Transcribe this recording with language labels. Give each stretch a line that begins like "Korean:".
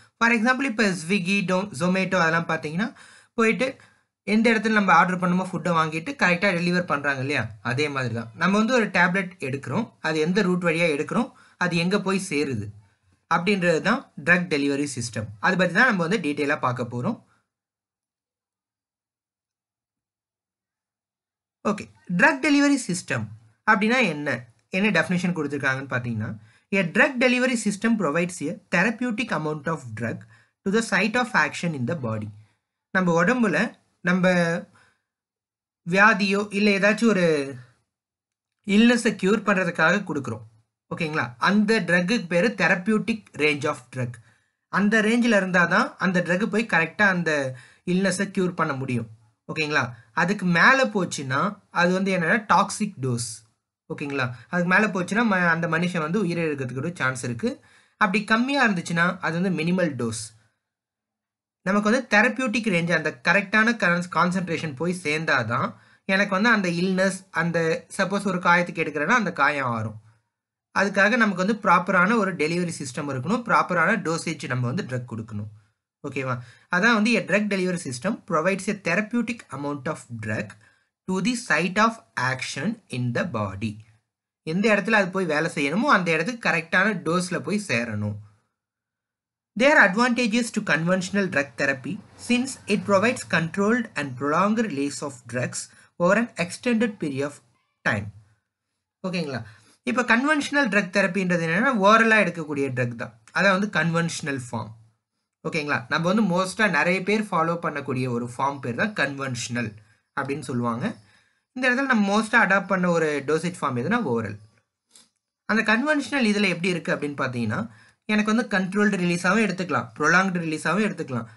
Tamil: For example இப்போ Swiggy, Zomato அதெல்லாம் பார்த்தீங்கன்னா போயிட்டு எந்த இடத்துல நம்ம ஆர்டர் பண்ணுமோ ஃபுட்டை வாங்கிட்டு கரெக்டாக டெலிவர் பண்ணுறாங்க இல்லையா, அதே மாதிரி தான் நம்ம வந்து ஒரு டேப்லெட் எடுக்கிறோம், அது எந்த ரூட் வழியாக எடுக்கிறோம், அது எங்கே போய் சேருது அப்படின்றது தான் ட்ரக் டெலிவரி சிஸ்டம். அதை பற்றி தான் நம்ம வந்து டீட்டெயிலாக பார்க்க போகிறோம். ஓகே, ட்ரக் டெலிவரி சிஸ்டம் அப்படின்னா என்ன டெஃபினேஷன் கொடுத்துருக்காங்கன்னு பார்த்தீங்கன்னா,
English: a drug delivery system provides a therapeutic amount of drug to the site of action in the body.
Tamil: நம்ம உடம்புல நம்ம வியாதியோ இல்லை ஏதாச்சும் ஒரு இல்னஸை க்யூர் பண்ணுறதுக்காக கொடுக்குறோம், ஓகேங்களா? அந்த ட்ரக்குக்கு பேர் தெரப்பியூட்டிக் ரேஞ்ச் ஆஃப் ட்ரக். அந்த ரேஞ்சில் இருந்தால் தான் அந்த ட்ரக்கு போய் கரெக்டாக அந்த இல்னஸை க்யூர் பண்ண முடியும், ஓகேங்களா? அதுக்கு மேலே போச்சுன்னா அது வந்து என்னென்னா டாக்ஸிக் டோஸ், ஓகேங்களா? அதுக்கு மேலே போச்சுன்னா அந்த மனுஷன் வந்து உயிரிழக்கிறதுக்கு ஒரு சான்ஸ் இருக்குது. அப்படி கம்மியாக இருந்துச்சுன்னா அது வந்து மினிமல் டோஸ். நமக்கு வந்து தெரப்பியூட்டிக் ரேஞ்ச் அந்த கரெக்டான கான்சன்ட்ரேஷன் போய் சேர்ந்தாதான் எனக்கு வந்து அந்த இல்னஸ், அந்த சப்போஸ் ஒரு காயத்துக்கு எடுக்கிறேன்னா அந்த காயம் ஆறும். அதுக்காக நமக்கு வந்து ப்ராப்பரான ஒரு டெலிவரி சிஸ்டம் இருக்கணும், ப்ராப்பரான டோசேஜ் நம்ம வந்து ட்ரக் கொடுக்கணும், ஓகேவா? அதான் வந்து
English: a drug delivery system provides a therapeutic amount of drug to the site of action in the body.
Tamil: எந்த இடத்துல அது போய் வேலை செய்யணுமோ அந்த இடத்துக்கு கரெக்டான டோஸில் போய் சேரணும்.
English: There are advantages to conventional drug therapy since it provides controlled and prolonged release of drugs over an extended period of time.
Tamil: ஓகேங்களா? இப்போ கன்வென்ஷனல் ட்ரக் தெரப்பின்றது என்னென்னா ஓரலாக எடுக்கக்கூடிய ட்ரக் தான், அதான் வந்து கன்வென்ஷனல் ஃபார்ம், ஓகேங்களா? நம்ம வந்து மோஸ்ட்டாக நிறைய பேர் ஃபாலோ பண்ணக்கூடிய ஒரு ஃபார்ம் பேர் தான் கன்வென்ஷனல் அப்படின்னு சொல்லுவாங்க. இந்த இடத்துல நம்ம மோஸ்ட்டாக அடாப்ட் பண்ண ஒரு டோசேஜ் ஃபார்ம் எதுனா ஓரல். அந்த கன்வென்ஷனல் இதில் எப்படி இருக்குது அப்படின்னு பார்த்தீங்கன்னா, எனக்கு வந்து கண்ட்ரோல்டு ரிலீஸாகவும் எடுத்துக்கலாம், ப்ரொலாங்டு ரிலீஸாகவும் எடுத்துக்கலாம்.